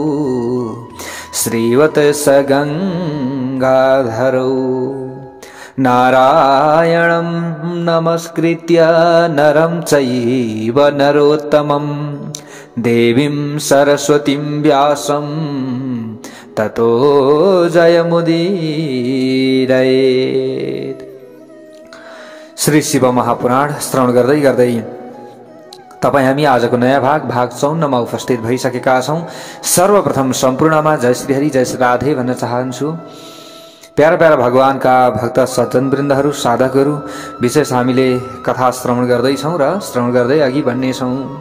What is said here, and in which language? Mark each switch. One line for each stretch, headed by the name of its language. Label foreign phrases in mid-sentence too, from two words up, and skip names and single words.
Sanskrit: श्रीवत्स गंगाधरौ नारायणं नमस्कृत्य नरं चैव नरोत्तमं देवीं सरस्वतीं व्यासं ततो जयमुदीरयेत्।
Nepali: श्री शिव महापुराण श्रवण गर्दै गर्दै तपाई हामी आजको नयाँ भाग 54 मा उपस्थित भइसकेका छौं। सर्वप्रथम सम्पूर्णमा जय श्री हरि जय श्री राधे भन्न चाहन्छु। प्यारा प्यारा भगवानका भक्त सज्जनवृन्दहरू साधकहरू विशेष हामीले कथा श्रवण गर्दै छौं र श्रवण गर्दै अघि बढ्ने छौं।